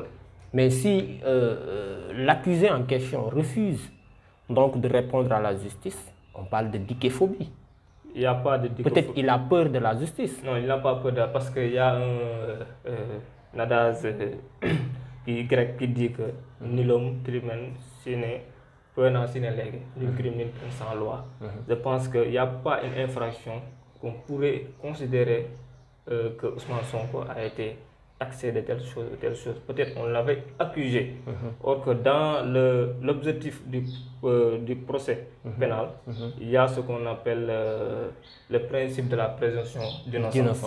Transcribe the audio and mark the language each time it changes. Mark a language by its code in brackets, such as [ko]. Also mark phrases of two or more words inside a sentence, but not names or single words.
[fr] Mais si l'accusé en question refuse donc de répondre à la justice, on parle de diképhobie. Il n'y a pas de dichotomie. Peut-être qu'il a peur de la justice. Non, il n'a pas peur parce qu'il y a un adage grec qui dit que [la] nulum crimen sine poena sine lege, [fr] nul crime sans loi. Je pense qu'il n'y a pas une infraction qu'on pourrait considérer que Ousmane Sonko a été taxé de telle chose. Peut-être on l'avait accusé. Or que dans l'objectif du procès pénal, il y a ce qu'on appelle le principe de la présomption d'innocence.